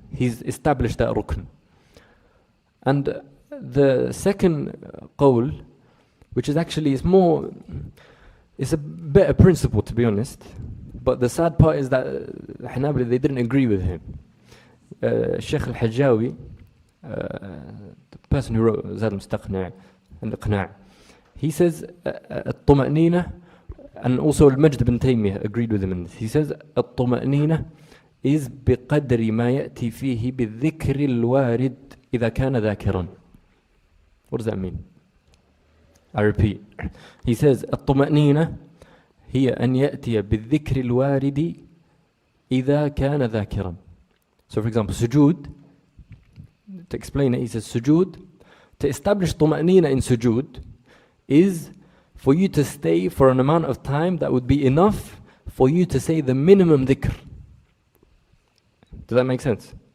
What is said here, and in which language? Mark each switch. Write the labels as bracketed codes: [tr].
[en] He's established that rukn. And the second qawl, which is actually it's a better principle, to be honest, but the sad part is that Hanbali, they didn't agree with him. Sheikh Al-Hajjawi, the person who wrote Zad al-Mustaqni' and Iqna', he says at-tuma'nina, and also Al-Majd ibn Taymiyyah agreed with him in this. He says at-tuma'nina is [ar] بقدر ما يأتي فيه بالذكر الوارد إذا كان ذاكرا. [en] What does that mean? I repeat. He says [ar] الطمأنينة هي أن يأتي بالذكر الوارد إذا كان ذاكرا. [en] So for example, sujood, to explain it, he says sujood, to establish طمأنينة in sujood is for you to stay for an amount of time that would be enough for you to say the minimum dhikr. Does that make sense?